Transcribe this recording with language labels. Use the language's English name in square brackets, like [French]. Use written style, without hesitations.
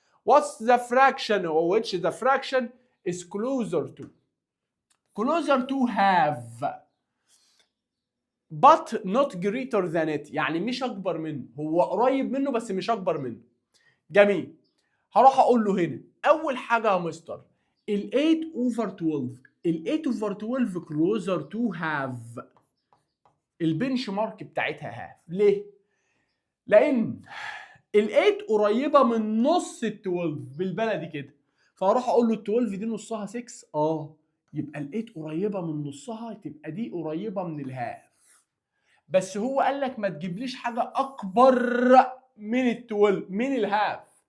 [English] What's the fraction or which the fraction is closer to have but not greater than it؟ [Arabic] يعني مش اكبر منه، هو قريب منه بس مش اكبر منه. جميل. هروح اقول له هنا اول حاجه يا مستر ال 8 over 12. [English] ال 8 over 12 closer to half. [Arabic] البنش مارك بتاعتها هاف. ليه؟ لأن ال 8 قريبة من نص ال 12 بالبلدي كده. فاروح اقول له ال 12 دي نصها 6. يبقى ال 8 قريبة من نصها، تبقى دي قريبة من الهاف. بس هو قال لك ما تجيبليش حاجة أكبر من ال 12 من الهاف.